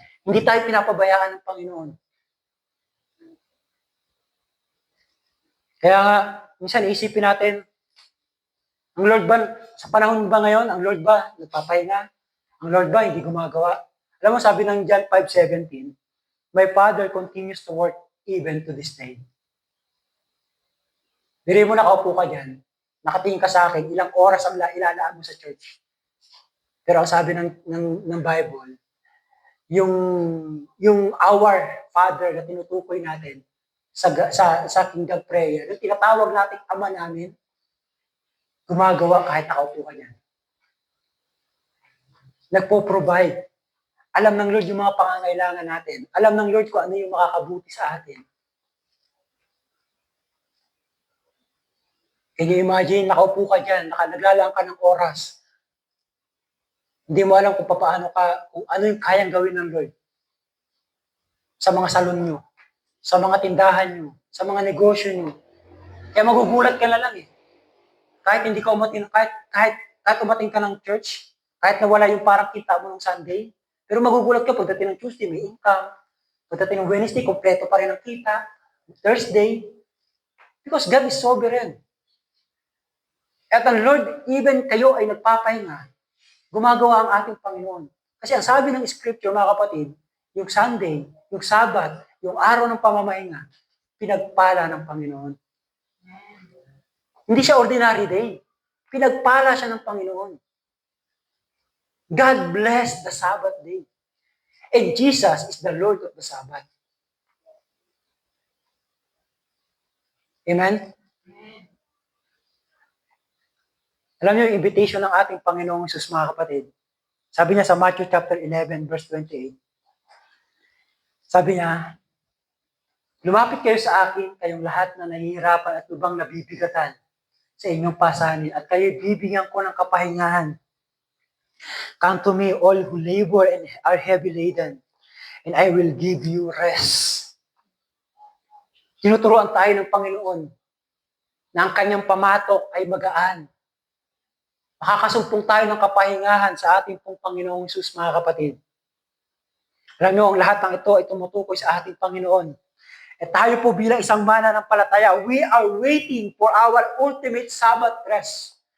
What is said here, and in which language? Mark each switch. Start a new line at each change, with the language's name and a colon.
Filipino: Hindi tayo pinapabayaan ng Panginoon. Kaya nga, minsan isipin natin, ang Lord ba, sa panahon ba ngayon, ang Lord ba nagpapahinga? Ang Lord ba hindi gumagawa? Alam mo, sabi ng
English: John 5:17, my Father continues to work even to this day.
Filipino: Diri mo nakaupo ka dyan, nakatingin ka sa akin, ilang oras ang ilalaan mo sa church. Pero ang sabi ng Bible, yung
English: our Father
Filipino: na tinutukoy natin sa kingdom prayer, yung tinatawag natin Ama namin, gumagawa kahit nakaupo ka dyan. Nagpo-provide. Alam ng Lord yung mga pangangailangan natin. Alam ng Lord kung ano yung makakabuti sa atin. Can you imagine, nakaupo ka dyan, naglalaan ka ng oras. Hindi mo alam kung ano yung kayang gawin ng Lord. Sa mga salon nyo, sa mga tindahan nyo, sa mga negosyo nyo. Kaya magugulat ka na lang eh. Kahit hindi ka kahit umating ka ng church, kahit nawala yung parang kita mo ng Sunday, pero magugulat ka pagdating ng Tuesday, may income. Pagdating ng Wednesday, kompleto pa rin ang kita.
English: Thursday, because God is sovereign.
Filipino: At ang Lord, even kayo ay nagpapahinga, gumagawa ang ating Panginoon. Kasi ang sabi ng Scripture, mga kapatid, yung Sunday, yung Sabbath, yung araw ng pamamahinga, pinagpala ng Panginoon. Hindi siya ordinary day. Pinagpala siya ng Panginoon.
English: God bless the Sabbath day. And Jesus is the Lord of the Sabbath. Amen?
Filipino: Alam niyo yung invitation ng ating Panginoong Hesus, mga kapatid. Sabi niya sa Matthew chapter 11, verse 28. Sabi niya, Lumapit kayo sa akin, kayong lahat na nahihirapan at lubang nabibigatan sa inyong pasanin, at kayo bibigyan ko ng kapahingahan.
English: Come to me, all who labor and are heavy laden, and I will give you rest.
Filipino: Tinuturuan tayo ng Panginoon na ang kanyang pamatok ay magaan. Makakasumpong tayo ng kapahingahan sa ating pong Panginoong Hesus, mga kapatid. Alam niyo, ang lahat ng ito ay tumutukoy sa ating Panginoon. At tayo po bilang isang mananampalataya,
English: we are waiting for our ultimate Sabbath rest.